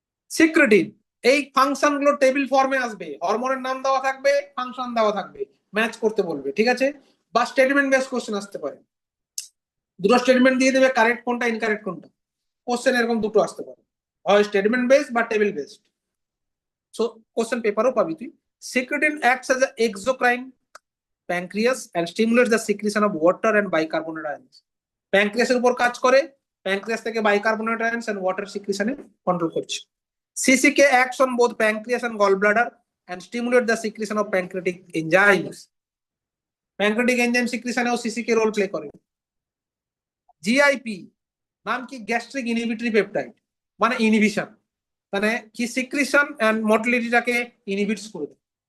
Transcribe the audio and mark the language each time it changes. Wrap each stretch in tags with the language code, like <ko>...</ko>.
<bn>Secretin, এই function গুলো table ফর্মে আসবে, হরমোনের নাম দেওয়া থাকবে, ফাংশন দেওয়া থাকবে, ম্যাচ করতে বলবে, ঠিক আছে। বা স্টেটমেন্ট বেস কোশ্চেন আসতে পারে, দুটো স্টেটমেন্ট দিয়ে দেবে, কারেক্ট কোনটা ইনকারেক্ট কোনটা, কোশ্চেন এরকম দুটো আসতে পারে, হয় স্টেটমেন্ট বেস বা টেবিল বেসড। সো কোশ্চেন পেপারও পাবি তুই।</bn> <en>Secretin acts as an exocrine pancreas and stimulates the secretion of water and bicarbonate ions।</en> <bn>প্যানক্রিয়াসের উপর কাজ করে, প্যানক্রিয়াস থেকে bicarbonate ions and water সিক্রেশনে control করছে।</bn> <en>CCK acts on both pancreas and gallbladder and stimulate the secretion of pancreatic enzymes।</en> <bn>Pancreatic enzyme সিক্রেশনেও সিসিকে role play করে। GIP নাম কি, gastric inhibitory peptide, মানে inhibition, মানে কি সিক্রেশন এন্ড মোটিলিটিটাকে ইনহিবিটস করে দেয়।</bn>